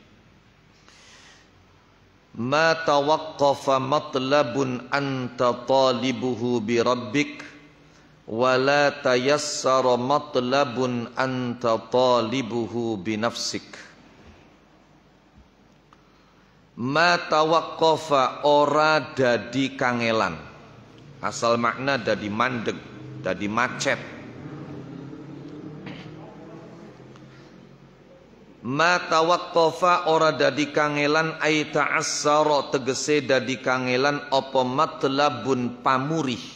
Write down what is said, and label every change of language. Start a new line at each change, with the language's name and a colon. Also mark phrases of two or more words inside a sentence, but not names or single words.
Arabic: ما توقف مطلب أنت طالبه بربك ولا تيسر مطلب أنت طالبه بنفسك ما توقف
Javanese: ora dadi kangelan asal makna dadi mandeg dadi macet
Arabic: ما توقف
Javanese: ora dadi kangelan
Arabic: أي تعسر
Javanese: tegese dadi kangelan apa matlabun pamurih